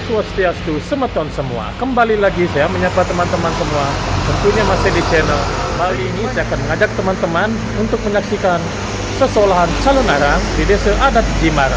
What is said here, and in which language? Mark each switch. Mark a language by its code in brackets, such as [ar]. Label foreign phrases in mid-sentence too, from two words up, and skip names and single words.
[id] Swastiastu, semeton semua. Kembali lagi saya menyapa teman-teman semua. Tentunya masih di channel. Kali ini saya akan mengajak teman-teman untuk menyaksikan sesolahan calon arang di Desa Adat Jimara.